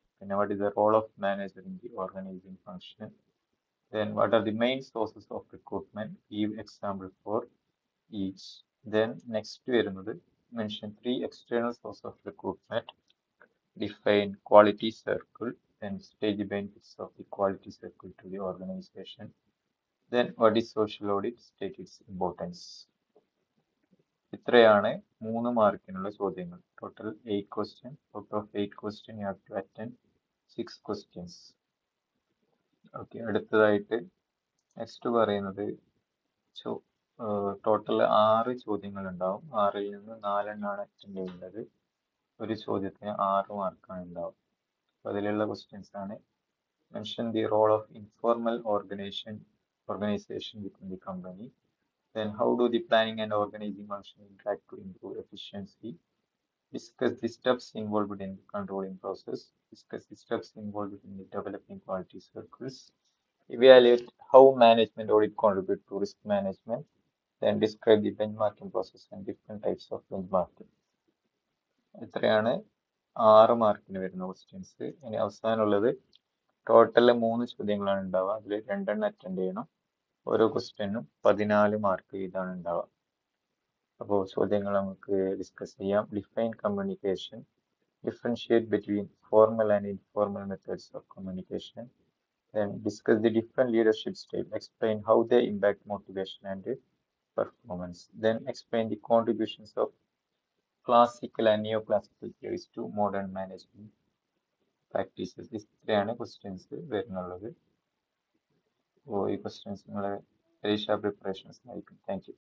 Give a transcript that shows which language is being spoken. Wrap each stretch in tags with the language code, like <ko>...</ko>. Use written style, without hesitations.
<en>പിന്നെ what is the role of manager in the organising function. Then what are the main sources of recruitment? Give example for each. Then next</en> <ml>വരുന്നത്</ml> <en>mention 3 external sources of recruitment. Define quality circle. Then state the benefits of the quality circle to the organization. Then what is social audit? State its importance.</en> <ml>ഇത്രയാണ് 3 മാർക്കിനുള്ള ചോദ്യങ്ങൾ.</ml> <en>Total 8 questions. Out of 8 questions you have to attend 6 questions.</en> <ml>Okay, അടുത്തതായിട്ട് next പറയുന്നത് total 6 ചോദ്യങ്ങൾ ഉണ്ടാവും. 6ൽ നിന്ന് 4 attend ചെയ്യേണ്ടത്. ഒരു ചോദ്യത്തിന് 6 മാർക്കാണ് ഉണ്ടാവും. അപ്പോൾ അതിലുള്ള ക്വസ്റ്റ്യൻസ് ആണ്.</ml> <en>Mention the role of informal organisation within the company. Then how do the planning and organizing function interact to improve efficiency? Discuss the steps involved in the controlling process. Discuss the steps involved in the developing quality circles. Evaluate how management audit contribute to risk management. Then describe the benchmarking process and different types of benchmarking.</en> <ml>ഇത്രയാണ് 6 മാർക്കിന് വരുന്ന questions. ഇനി അവസാനമുള്ളത് total 3 ചോദ്യങ്ങളാണ് ഉണ്ടാവുക. അതിൽ 2 attend ചെയ്യണം. ഓരോ ക്വസ്റ്റ്യനും 14 മാർക്ക് വീതമാണ് ഉണ്ടാവുക. അപ്പോൾ ചോദ്യങ്ങൾ നമുക്ക് ഡിസ്കസ് ചെയ്യാം.</ml> <en>Define communication. Differentiate between formal and informal methods of communication. Then discuss the different leadership styles. Explain how they impact motivation and performance. Then explain the contributions of classical and neoclassical theories to modern management practices.</en> <ml>ഇത്രയാണ് questions വരുന്നുള്ളത്. അപ്പോൾ ഈ questions നിങ്ങളെ പരീക്ഷാ preparations ആയിരിക്കും.</ml> <en>Thank you.</en>